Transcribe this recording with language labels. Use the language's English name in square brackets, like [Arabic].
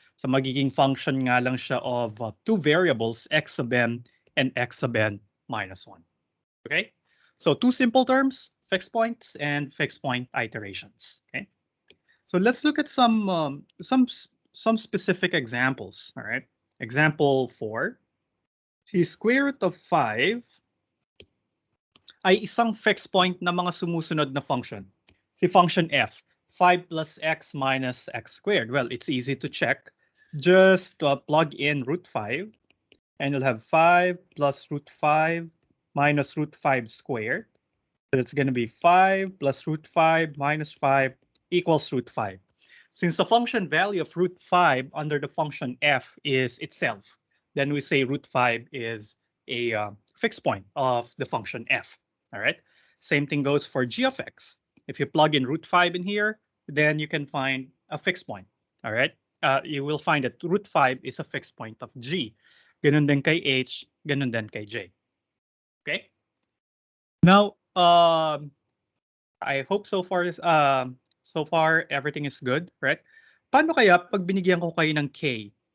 [English] So [Filipino] magiging function nga lang siya [English] of two variables, x sub n and x sub n minus 1. Okay? So two simple terms, fixed points and fixed point iterations. Okay. So let's look at some specific examples. All right. Example 4. [Filipino] Si square root of 5 ay isang fixed point na mga sumusunod na function. [English] Si function f, 5 plus x minus x squared. Well, it's easy to check. Just plug in root 5, and you'll have 5 plus root 5 minus root 5 squared. So it's going to be 5 plus root 5 minus 5 equals root 5. Since the function value of root 5 under the function f is itself, then we say root 5 is a fixed point of the function f. All right. Same thing goes for g of x. If you plug in root 5 in here, then you can find a fixed point. All right. You will find that root 5 is a fixed point of g. [Filipino] Ganun din kay h, ganun din kay j. [English] Okay. Now, I hope so far everything is good, right? [Filipino] Paano kaya pag binigyan ko kayo ng k?